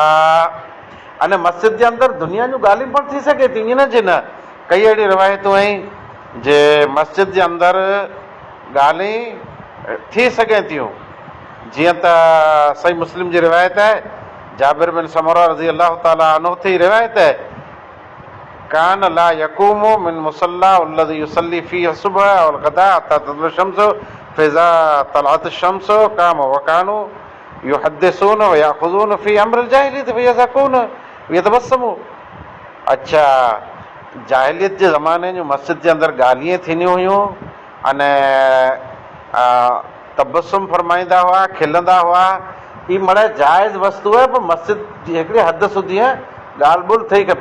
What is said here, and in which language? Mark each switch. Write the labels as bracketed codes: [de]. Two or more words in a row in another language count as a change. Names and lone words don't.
[sd] अने मस्जिद जे अंदरि दुनिया जूं ॻाल्हियूं पण थी सघे थी, ईअं न जे न। कई अहिड़ी रिवायतूं आहिनि जे मस्जिद जे अंदरि ॻाल्हियूं थी सघनि थियूं। जीअं त सही मुस्लिम जी रिवायत आहे, जाबिर बिन समरा [ar] رضي الله تعالى عنه [sd] थी रिवायत है, [ar] كان لا يقوم من مصلاه الذي يصلي فيه الصبح والغداة حتى تطلع الشمس فإذا طلعت الشمس قام وكانوا يتحدثون ويأخذون في أمر الجاهلية فيضحكون ويتبسم. [sd] अच्छा, जाहिलियत जे ज़माने जूं मस्जिद जे अंदरि ॻाल्हियूं थींदियूं हुयूं अने तबस्सुम फरमाईंदा हुआ, खिलंदा हुआ। ही मड़े जाइज़ वस्तु आहे, पर मस्जिद जी हिकिड़ी हद सुधी आहे, ॻाल्हि ॿोल थिए खपे।